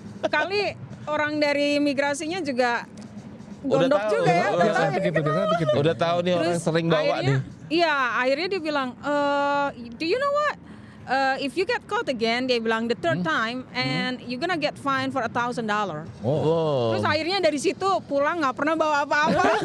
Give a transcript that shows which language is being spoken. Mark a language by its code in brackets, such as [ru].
[id] Kali orang dari imigrasinya juga Udah gondok tahu. juga ya. Biasanya begitu. Udah tahu nih orang sering bawa nih. Iya, akhirnya dia bilang, [en] do you know what? If you get caught again, [id] dia bilang [en] the third time, and you're gonna get fined for $1,000. Oh. [id] Terus akhirnya dari situ pulang nggak pernah bawa apa-apa.